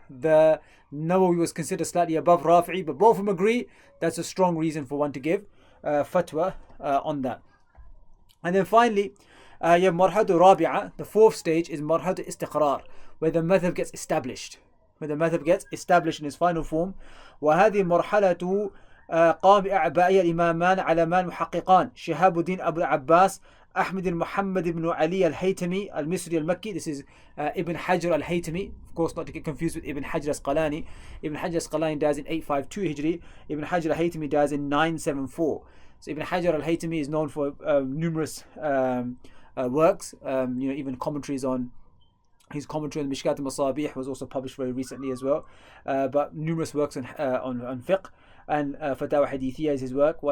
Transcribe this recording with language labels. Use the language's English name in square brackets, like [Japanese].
[English] The Nawawi was considered slightly above Rafi'i, but both of them agree that's a strong reason for one to give fatwa on that. And then finally, you have marhatu rabi'a. The fourth stage is marhatu istiqrar, where the madhab gets established. Where the madhab gets established in its final form. [Arabic] وهذه مرحلة قام بأعبائها الإمامان علمان محققان شهاب الدين أبو العباس أحمد محمد بن علي الهيتمي المصري المكي. [English] This is Ibn Hajar al-Haytami, of course not to get confused with Ibn Hajar al-Asqalani. Ibn Hajar al-Asqalani dies in 852 Hijri. Ibn Hajar al-Haytami dies in 974. So Ibn Hajar al-Haytami is known for numerous works, even commentaries on his commentary on Mishkat al-Masabih was also published very recently as well, but numerous works on fiqh, and Fatawa Hadithiyya is his work.